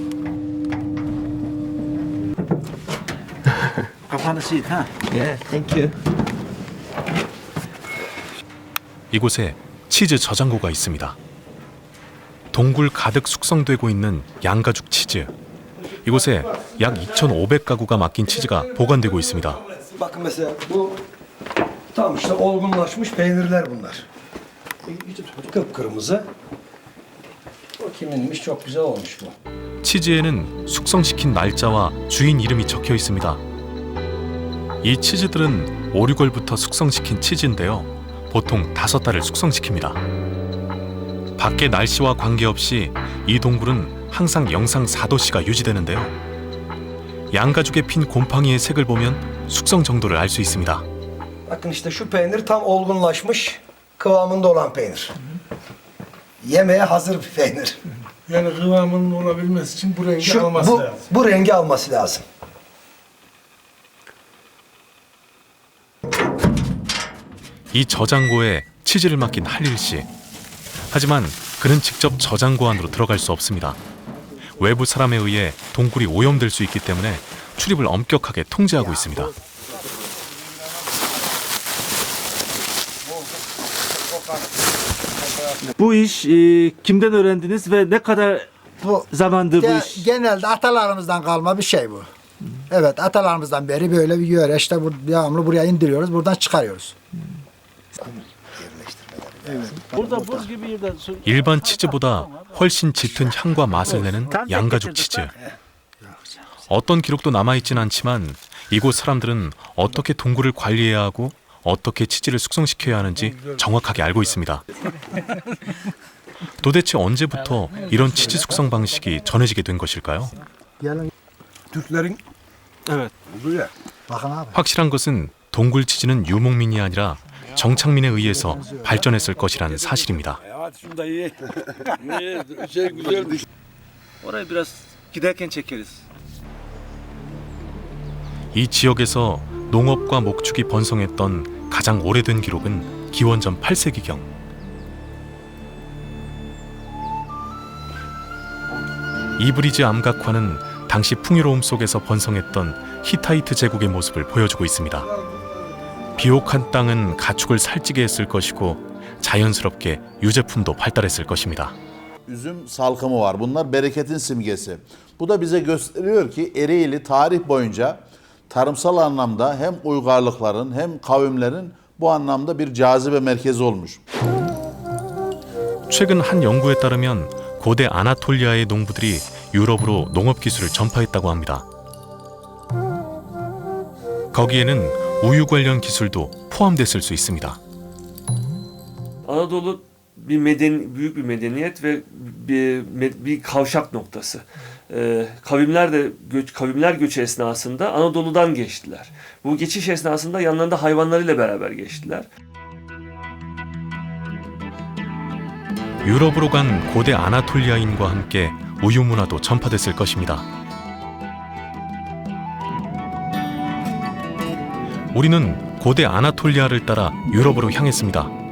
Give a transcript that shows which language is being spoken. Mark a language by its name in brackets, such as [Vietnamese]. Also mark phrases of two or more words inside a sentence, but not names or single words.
[Korean] 이곳에 치즈 저장고가 있습니다. 동굴 가득 숙성되고 있는 양가죽 치즈. 이곳에 약 2,500가구가 맡긴 치즈가 보관되고 있습니다. [Turkish] Bakın mesela bu tam işte olgunlaşmış peynirler bunlar. Kıpkırmızı. O kiminmiş çok güzel olmuş bu. [Korean] 치즈에는 숙성시킨 날짜와 주인 이름이 적혀 있습니다. 이 치즈들은 5, 6월부터 숙성시킨 치즈인데요. 보통 5달을 숙성시킵니다. 밖의 날씨와 관계없이 이 동굴은 항상 영상 4도씨가 유지되는데요. 양가죽에 핀 곰팡이의 색을 보면 숙성 정도를 알 수 있습니다. [Turkish] Bakın işte şu peynir tam olgunlaşmış kıvamında olan peynir. Yemeğe hazır bir peynir. Yani kıvamının olabilmesi için bu rengi alması lazım. Bu rengi alması lazım. [Korean] 이 저장고에 치즈를 맡긴 할릴 씨. 하지만 그는 직접 저장고 안으로 들어갈 수 없습니다. 외부 사람에 의해 동굴이 오염될 수 있기 때문에 출입을 엄격하게 통제하고 있습니다. [Turkish] Bu iş kimden öğrendiniz ve ne kadar zamandır bu iş? Genelde atalarımızdan kalma bir şey bu. Evet, atalarımızdan beri böyle bir yöre işte devamlı buraya indiriyoruz, buradan çıkarıyoruz. Burada buz gibi yerde su [Korean] 일반 치즈보다 훨씬 짙은 향과 맛을 내는 양가죽 치즈. 어떤 기록도 남아있진 않지만 이곳 사람들은 어떻게 동굴을 관리해야 하고 어떻게 치즈를 숙성시켜야 하는지 정확하게 알고 있습니다. 도대체 언제부터 이런 치즈 숙성 방식이 전해지게 된 것일까요? [Turkish] Türklerin evet. buraya. Bakın abi. [Korean] 확실한 것은 동굴 치즈는 유목민이 아니라 정착민에 의해서 발전했을 것이라는 사실입니다. [Turkish] Orayı biraz giderken çekeriz. [Korean] 이 지역에서 농업과 목축이 번성했던 가장 오래된 기록은 기원전 8세기경. 이브리즈 암각화는 당시 풍요로움 속에서 번성했던 히타이트 제국의 모습을 보여주고 있습니다. 비옥한 땅은 가축을 살찌게 했을 것이고 자연스럽게 유제품도 발달했을 것입니다. [Turkish] Üzüm salkımı var. Bunlar bereketin simgesi. Bu da bize gösteriyor ki Ereğli tarih boyunca tarımsal anlamda hem uygarlıkların hem kavimlerin bu anlamda bir cazibe merkezi olmuş. [Korean] 최근 한 연구에 따르면 고대 아나톨리아의 농부들이 유럽으로 농업 기술을 전파했다고 합니다. 거기에는 우유 관련 기술도 포함됐을 수 있습니다. [Turkish] Anadolu büyük bir medeniyet ve bir kavşak noktası. Kavimler göçü esnasında Anadolu'dan geçtiler. Bu geçiş esnasında yanlarında hayvanlarıyla beraber geçtiler. [Korean] 유럽으로 간 고대 아나톨리아인과 함께 우유 문화도 전파됐을 것입니다. 우리는 고대 아나톨리아를 따라 유럽으로 향했습니다.